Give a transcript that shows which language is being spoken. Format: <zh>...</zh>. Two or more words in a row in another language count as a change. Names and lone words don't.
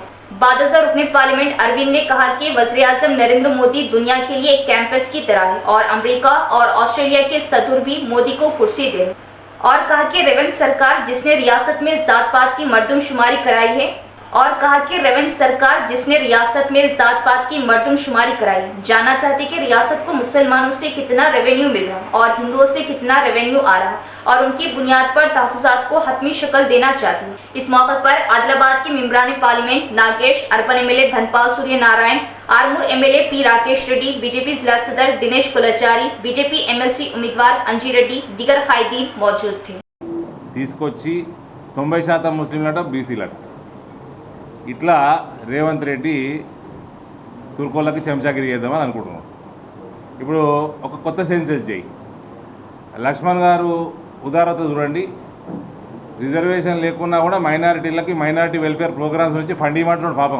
<ur>بعد ازاں رکن پارلیمنٹ اروند نے کہا کہ وزیر اعظم نریندر مودی دنیا کے لیے ایک کیمپس کی طرح ہے، اور امریکہ اور آسٹریلیا کے صدر بھی مودی کو کرسی دے رہے، اور کہا کہ ریونت سرکار جس نے ریاست میں ذات پات کی مردم شماری کرائی ہے جاننا چاہتے کہ ریاست کو مسلمانوں سے کتنا ریونیو مل رہا اور ہندوؤں سے کتنا ریونیو آ رہا، اور ان کی بنیاد پر تحفظات کو حتمی شکل دینا چاہتی ہے۔ اس موقع پر عادل آباد کے ممبران پارلیمنٹ ناگیش،</ur> <en>urban MLA</en> <ur>دھنپال سوریہ نارائن، آرمور ایم ایل اے پی راکیش ریڈی، بی جے پی ضلع صدر دنیش کلچاری، بی جے پی ایم ایل سی امیدوار انجی ریڈی، دیگر قائدین موجود تھے۔</ur> <te>తీసుకొచ్చి 90% ముస్లింలట బీసీలట ఇట్లా రేవంత్ రెడ్డి తుర్కోళ్ళకి చెంచాగిరి చేద్దామని అనుకుంటున్నాం। ఇప్పుడు ఒక కొత్త సెన్సెస్ చేయి, లక్ష్మణ్ గారు ఉదారత చూడండి, రిజర్వేషన్ లేకున్నా కూడా మైనారిటీలకి</te> <en>minority welfare programs</en> <te>నుంచి ఫండ్ ఇవ్వమంటున్నాడు పాపం।</te>